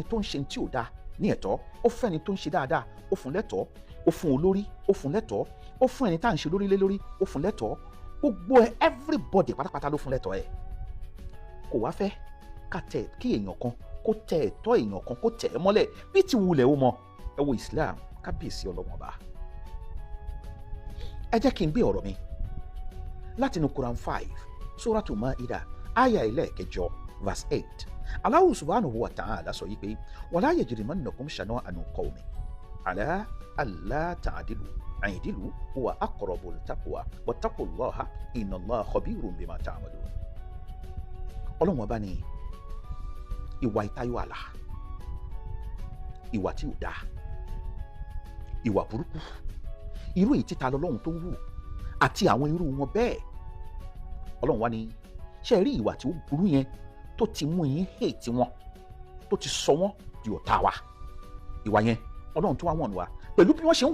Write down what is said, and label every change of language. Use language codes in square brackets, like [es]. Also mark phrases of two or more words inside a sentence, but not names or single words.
[yo] tó ń ṣe tí ò dáa ní ẹ̀tọ́ ó fún ẹni tó ń ṣe dáadáa ó fún lẹ́tọ̀ọ́ ó fún olórí ó fún lẹ́tọ̀ọ́ ó fún ẹni tá à ń ṣe lórí lé lórí ó fún lẹ́tọ̀ọ́ gbogbo ẹ everybody pátápátá ló fún lẹ́tọ̀ọ́ ẹ̀ kò wá fẹ́ ká tẹ̀ kí èèyàn kan kó tẹ ẹ̀tọ́ èèyàn kan kó tẹ̀ ẹ́ mọ́lẹ̀ bí ti wulẹ̀ ó mọ ẹ wo Islam kábíyèsí Ọlọ́run ọba. Ẹ jẹ́ kí n gbé ọ̀rọ̀ mi láti inú Quran 5 Suratu Ma'idah aya ẹlẹ́ẹ̀kẹjọ verse 8 [ar] الله سبحانه وتعالى [yo] sọ yìí pé [ar] ولا يجرمنكم شنآن قوم على ألا تعدلوا اعدلوا هو أقرب للتقوى واتقوا الله إن الله خبير بما تعملون. [yo] Ọlọ́run ọba ní ìwà ìtayọ àlà ìwà tí ò dáa ìwà burúkú irú èyí títa lọ́lọ́run tó ń wù àti àwọn irú wọn bẹ́ẹ̀ Ọlọ́run wá ní ṣe rí ìwà tí ó burú yẹn tó ti mú yín hate wọn tó ti sọ wọn di ọ̀tá wa ìwà yẹn Ọlọ́run tó wá wọ̀n wá pẹ̀lú bí wọ́n ṣe ń